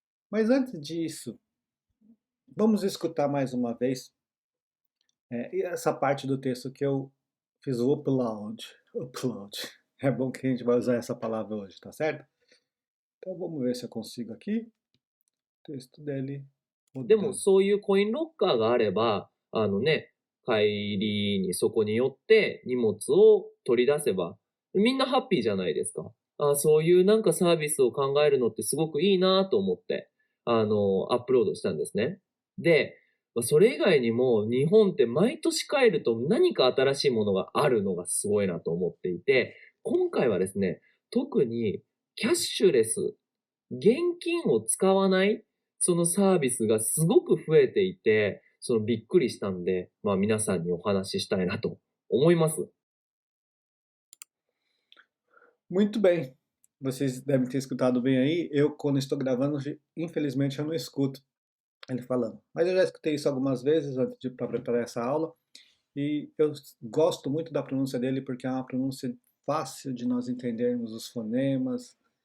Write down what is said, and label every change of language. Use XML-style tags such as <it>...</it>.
<pt>Mas antes disso, vamos escutar mais uma vez essa parte do texto que eu fiz o upload. Upload. É bom que a gente vai usar essa palavra hoje, tá certo? Então vamos ver se eu consigo aqui. O texto dele</pt> <ja>でも</ja> <pt>rodando.</pt> <ja>そういうコインロッカーがあれば、帰りにそこに寄って荷物を取り出せば、みんなハッピーじゃないですか。そういうなんかサービスを考えるのってすごくいいなと思って、アップロードしたんですね。で、それ以外にも日本って毎年帰ると何か新しいものがあるのがすごいなと思っていて、今回はですね、特にキャッシュレス、現金を使わないそのサービスがすごく増えていて、びっくりしたんで、皆さんにお話ししたいなと思います。</ja> <pt>Muito bem. Vocês devem ter escutado bem aí. Eu, quando estou gravando, infelizmente eu não escuto ele falando. Mas eu já escutei isso algumas vezes antes de para preparar essa aula. E eu gosto muito da pronúncia dele porque é uma pronúncia fácil de nós entendermos os fonemas.</pt>